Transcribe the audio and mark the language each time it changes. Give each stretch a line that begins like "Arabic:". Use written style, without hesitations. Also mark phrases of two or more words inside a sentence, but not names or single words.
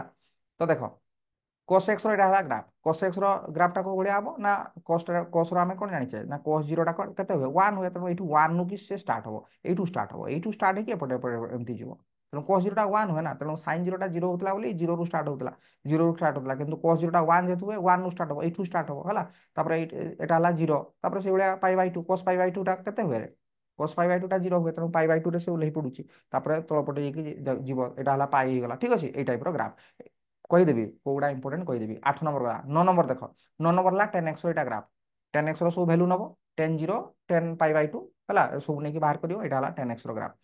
Odia: ତ ଦେଖ, କୋସେକ୍ସର ଏଟା ହେଲା ଗ୍ରାଫ, କୋସେକ୍ସର ଗ୍ରାଫଟା କୋଉ ଭଳିଆ ହବ ନା, କୋସର ଆମେ କଣ ଜାଣିଛେ ନା, କୋସ୍ ଜିରୋଟା କେତେ ହୁଏ? 1 ହୁଏ। ତେଣୁ ଏଇଠୁ 1 କି ସେ ଷ୍ଟାର୍ଟ ହବ, ଏଇଠୁ ଷ୍ଟାର୍ଟ ହେଇକି ଏପଟେ ଏପଟେ ଏମିତି ଯିବ। ତେଣୁ କୋସ୍ ଜିରୋଟା 1 ହୁଏ ନା, ତେଣୁ ସାଇନ୍ ଜିରୋଟା 0 ହଉଥିଲା ବୋଲି ଜିରୋରୁ ଷ୍ଟାର୍ଟ ହଉଥିଲା, କିନ୍ତୁ କୋସ୍ ଜିରୋଟା 1 ଯେହେତୁ ହୁଏ, 1ରୁ ଷ୍ଟାର୍ଟ ହବ, ଏଇଠୁ ଷ୍ଟାର୍ଟ ହବ ହେଲା। ତାପରେ ଏଟା ହେଲା 0, ତାପରେ ସେଇଭଳିଆ π/2, cos π/2 ଟା କେତେ ହୁଏ? cos π/2 ଟା 0 ହୁଏ, ତେଣୁ π/2 ରେ ସେ ଓହ୍ଲେଇ ପଡୁଛି, ତାପରେ ତଳପଟେ ଯାଇକି ଯିବ, ଏଟା ହେଲା ପାଇ ହେଇଗଲା, ଠିକ ଅଛି। ଏଇ ଟାଇପର ଗ୍ରାଫ କହିଦେବି, କୋଉଟା ଇମ୍ପୋର୍ଟାଣ୍ଟ କହିଦେବି। 8 ନମ୍ବର ଗଲା। 9 ନମ୍ବର ଦେଖ, 9 ନମ୍ବର ହେଲା 10x ଏଇଟା ଗ୍ରାଫ। 10x ର ସବୁ ଭ୍ୟାଲୁ ନବ, 10 0 10 π/2 ହେଲା, ସବୁ ନେଇକି ବାହାର କରିବ, ଏଇଟା ହେଲା 10x ର ଗ୍ରାଫ।